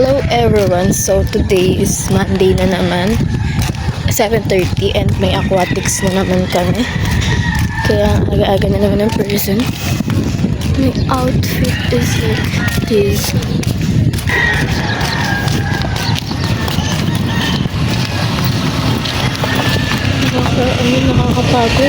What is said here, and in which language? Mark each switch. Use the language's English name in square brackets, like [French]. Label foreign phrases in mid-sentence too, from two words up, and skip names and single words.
[English] everyone, so today is Monday [Filipino] na naman, 7:30, and may aquatics na naman kami, kaya aga-aga na naman ang person. [English] My outfit is like this. [Filipino] Nakakapagod.